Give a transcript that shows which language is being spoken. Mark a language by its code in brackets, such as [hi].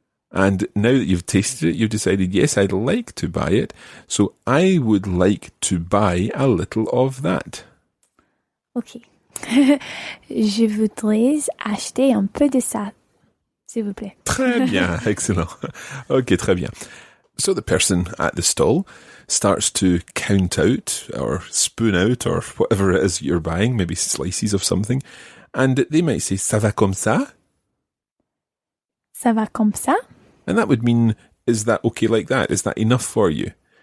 [en] And now that you've tasted it, you've decided, yes, I'd like to buy it. So I would like to buy a little of that. Ok. [fr] Je voudrais acheter un peu de ça, s'il vous plaît. Très bien, excellent. Okay, très bien. [en] So the person at the stall starts to count out or spoon out or whatever it is you're buying, maybe slices of something, and they might say, [fr] ça va comme ça? Ça va comme ça? [en] And that would mean, is that okay like that? Is that enough for you?